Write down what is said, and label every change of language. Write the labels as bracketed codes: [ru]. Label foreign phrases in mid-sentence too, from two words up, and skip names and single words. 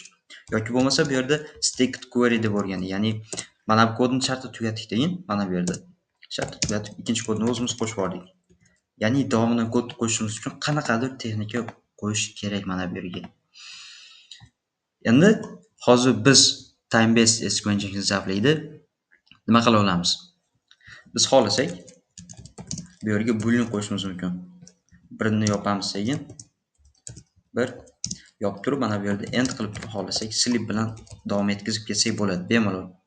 [uz] Yoki bo'lmasa bu yerda [en] stacked query [uz] deb o'rgandik, ya'ni mana bu kodni shartni tugatdik deyin, mana bu yerda shartni tugatib ikkinchi kodni o'zimiz qo'shib oldik. Ya'ni davomidan kod qo'shishimiz uchun qanaqadir texnika qo'yish kerak mana bu yerga. Endi hozir biz [en] time based SQL injection [uz] zavqlaydi. Nima qila olamiz? Biz xohlasak bu yerga boolean qo'shishimiz mumkin. Birini yopamiz sekin. Bir yopib turib mana bu yerda end qilib turib xohlasak sleep bilan davom etkazib ketsak bo'ladi bemalol.